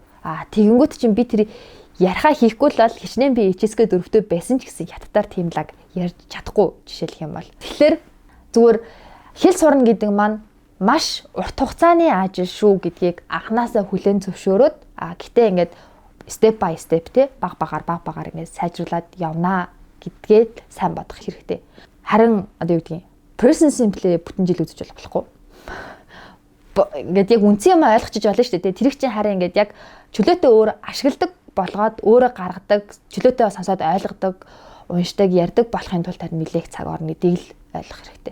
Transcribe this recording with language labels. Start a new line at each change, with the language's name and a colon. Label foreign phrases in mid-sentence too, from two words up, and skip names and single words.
Mongolian: Тэгэнгүүт чинь би тэр ярихаа хийхгүй л хичнээн би HSK 4-тэй байсан ч гэсэн хятадаар тийм лаг ярьж чадахгүй жишээлх юм бол. Тэгэхээр зүгээр хэл сурна гэдэг маань маш урт хугацааны ажил шүү гэдгийг анханасаа хүлээн зөвшөөрөөд гэтээ ингээд
English: step by step
Mongolian: те баг багаар ингээд сайжруулад явнаа гэдгээд сайн бодох хэрэгтэй. Харин одоо юу гэдгийг
English: person simple
Mongolian: бүтэн жил үзэж болохгүй. Ингээд яг үнцэн юм ойлгочих болно шүү дээ. Тэр их чинь харин ингээд яг чөлөөтэй өөр ашигладаг болгоод өөрөө гаргадаг, чөлөөтэй сонсоод ойлгодог, уншдаг, ярьдаг болохын тулд харин нэлээх цаг орно гэдгийг л ойлгох хэрэгтэй.